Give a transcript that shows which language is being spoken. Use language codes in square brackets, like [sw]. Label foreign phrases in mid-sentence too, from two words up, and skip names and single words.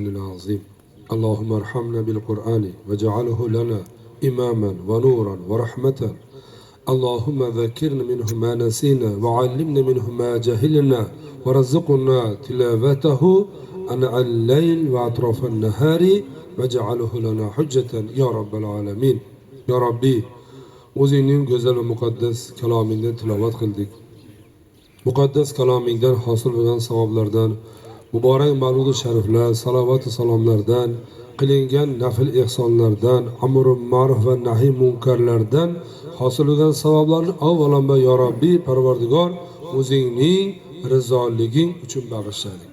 [ar] العظيم اللهم ارحمنا بالقرآن واجعله لنا إماما ونورا ورحمة اللهم ذكرنا منه ما نسينا وعلمنا منه ما جهلنا ورزقنا تلاوته أناء الليل وأطراف النهار واجعله لنا حجة يا رب العالمين يا ربي [uz] o'zingning go'zal va muqaddas kalomingdan tilovat qildik. Muqaddas kalomingdan hosil bo'lgan savoblardan, muborak mavlud shariflar, salovat va salomlardan, qilingan nafl ehsonlardan, amr ma'ruf va nahiy munkarlardan hosil bo'lgan savoblarni avvalambor [ar] يا ربي [uz] Parvardigor o'zingning rizoliging uchun bag'ishladik.